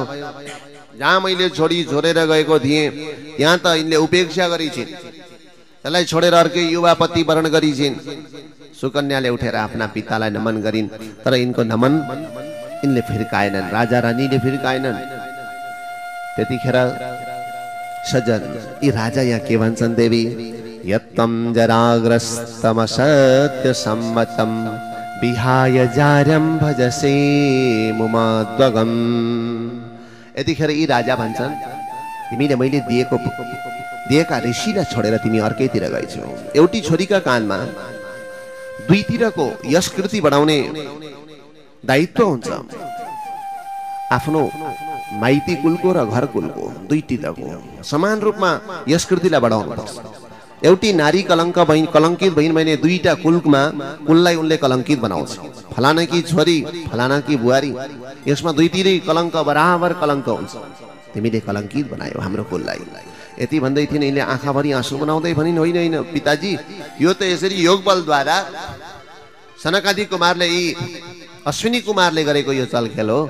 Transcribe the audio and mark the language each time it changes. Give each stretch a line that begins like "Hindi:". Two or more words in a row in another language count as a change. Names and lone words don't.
Nepali: जहाँ मैले छोरी छोडेर गएको थिएँ त्यहाँ त यिनले उपेक्षा गरिछिन्, त्यसलाई छोडेर अर्कै युवा पति वरण गरिछिन्। सुकन्याले उठेर आफ्ना पितालाई नमन गरिन्, तर यिनको नमन यिनले फिर्काएनन्, राजा रानीले फिर्काएनन्। त्यतिखेर सजन यी राजा यहाँ के भन्छन् देवी,
Sanskrit: यत्तम जराग्रस्तम सत्य सम्मतम विहाय जार्यम भजसे मुमाद्वगम।
Nepali: यतिखेर यी राजा भन्छन् तिमीले मैले दिएका ऋषिलाई छोडेर तिमी अर्कैतिर गएछौ। एउटी छोरीका कानमा दुईतिरको यश कृति बढाउने दायित्व हुन्छ। आफ्नो माइती कुलको र घर कुलको दुईटिरको समान रूपमा यश कृतिलाई बढाउनु पर्छ। एउटी नारी कलङ्कित भइन् भने दुईटा कुललाई उनले कलङ्कित बनाउँछ। फलाना की छोरी फलाना की बुहारी, यसमा दुईतिरै कलङ्क बराबर कलङ्क हुन्छ। तिमीले कलङ्कित बनायो हाम्रो कुललाई। यति भन्दै थिइन्। यिनले आँखाभरि आँसु बनाउँदै भनिन्, होइन होइन पिताजी, यो त यसरी योग बलद्वारा सनकादि कुमारले यी अश्विनी कुमारले गरेको यो चलखेल हो।